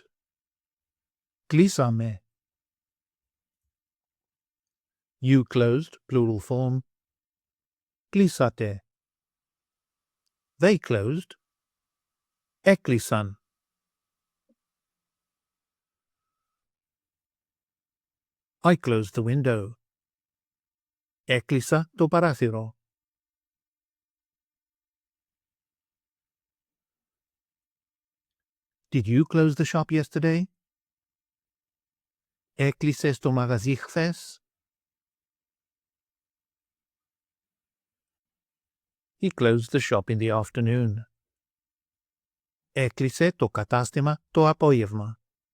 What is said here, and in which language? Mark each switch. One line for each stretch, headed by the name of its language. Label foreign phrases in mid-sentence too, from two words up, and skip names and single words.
English: κλείσαμε. You closed, plural form. κλείσατε. They closed. έκλεισαν. I closed the window.
Greek: έκλεισα το παράθυρο.
English: Did you close the shop yesterday?
Greek: έκλεισες το μαγαζί χθες?
English: He closed the shop in the afternoon.
Greek: έκλεισε το κατάστημα το απόγευμα.